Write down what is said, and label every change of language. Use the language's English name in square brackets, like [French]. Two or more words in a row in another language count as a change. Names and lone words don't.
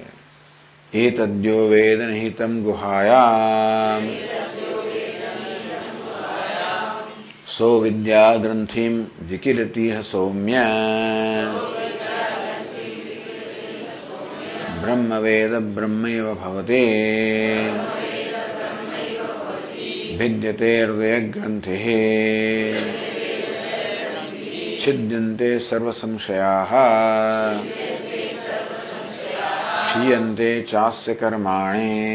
[Sanskrit] एतद्यो वेद निहितं गुहायां सो विद्या ग्रन्थिं विकिरति सोम्य ब्रह्म वेद ब्रह्मैव भवति भिद्यते हृदय ग्रंथि छिद्यन्ते सर्व संशयाः क्षीयन्ते चास्य कर्माणि